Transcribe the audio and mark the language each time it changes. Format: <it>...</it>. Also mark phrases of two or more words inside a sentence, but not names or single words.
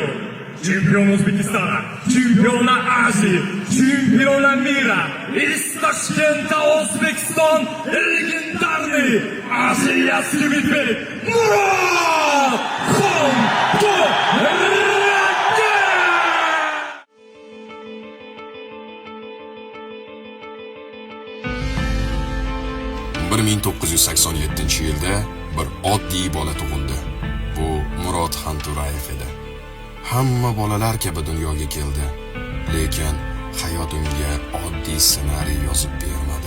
<ru>Чемпион Узбекистана, чемпиона Азии, чемпиона мира из Ташкента, Узбекистан, легендарный азиатский медведь Мурод Хантураев!</ru> <uz>1987-yilda bir oddiy bola tug'ildi. Bu Murod Xanturayev edi. Hamma bolalar kabi dunyoga keldi, lekin hayot unga oddiy ssenariy yozib bermadi.</uz>